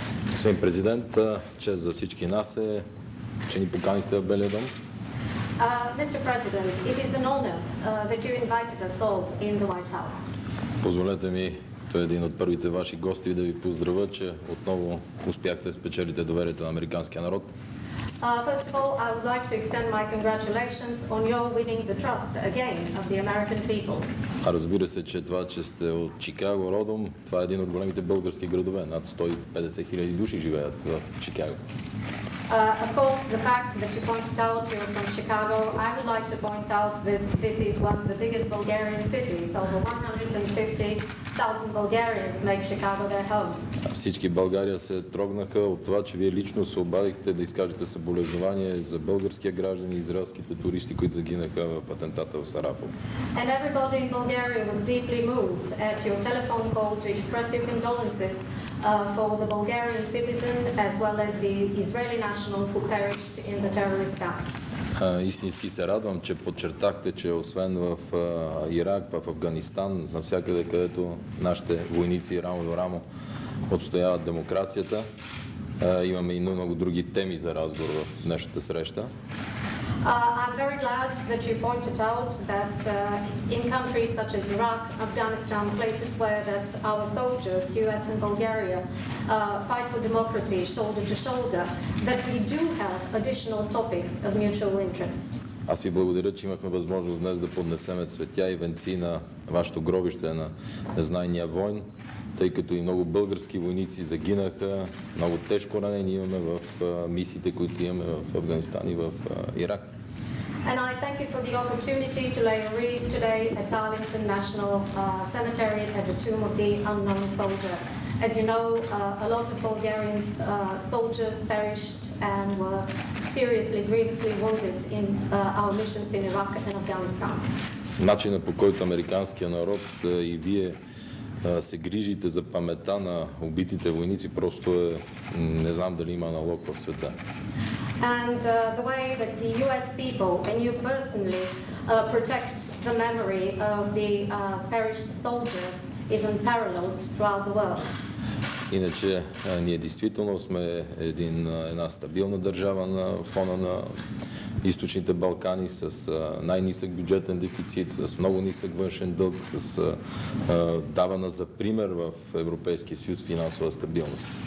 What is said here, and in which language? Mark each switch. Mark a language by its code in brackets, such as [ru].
[bg] Господин президент, чест за всички нас е, че ни поканихте в Белия дом. [en] Mr. President, it is an honor that you invited us all in the White House. [bg] Позволете ми, той е един от първите ваши гости, да ви поздравя, че отново успяхте да спечелите доверието на американския народ. [en] First of all, I would like to extend my congratulations on your winning the trust again of the American people. [bg] А разбира се, че това, че сте от Чикаго родом, това е един от големите български градове. Над 150 хиляди души живеят в Чикаго. [en] Of course, the fact that you pointed out you're from Chicago, I would like to point out that this is one of the biggest Bulgarian cities. Over 150,000 Bulgarians make Chicago their home. [bg] Всички България се трогнаха от това, че вие лично се обадихте да изкажете съболезнования за българския граждани и израелските туристи, които загинаха в атентата в Сарафово. [en] And everybody in Bulgaria was deeply moved at your telephone call to express your condolences for the Bulgarian citizen as well as the Israeli nationals who perished in the terrorist act. [bg] Истински се радвам, че подчертахте, че освен в Ирак, в Афганистан, навсякъде, където нашите войници рамо до рамо отстояват демокрацията, имаме и много други теми за разговор в днешната среща. [en] I'm very glad that you pointed out that in countries such as Iraq, Afghanistan, places where that our soldiers, US and Bulgaria, fight for democracy shoulder to shoulder, that we do have additional topics of mutual interest. [bg] Аз ви благодаря, че имахме възможност днес да поднесеме цветя и венци на вашето гробище на незнайния войн, тъй като и много български войници загинаха, много тежко ранени имаме в мисиите, които имаме в Афганистан и в Ирак. [en] And I thank you for the opportunity to lay a wreath today at Arlington National Cemetery at the Tomb of the Unknown Soldier. As you know, a lot of Bulgarian soldiers perished and were seriously, grievously wounded in our missions in Iraq and Afghanistan. [bg] Начинът, по който американския народ и вие се грижите за паметта на убитите войници, просто е, не знам дали има аналог в света. [en] And the way that the US people and you personally protect the memory of the perished soldiers is unparalleled throughout the world. [bg] Иначе ние действително сме една стабилна държава на фона на източните Балкани с най-нисък бюджетен дефицит, с много нисък външен дълг, с давана за пример в Европейския съюз финансова стабилност.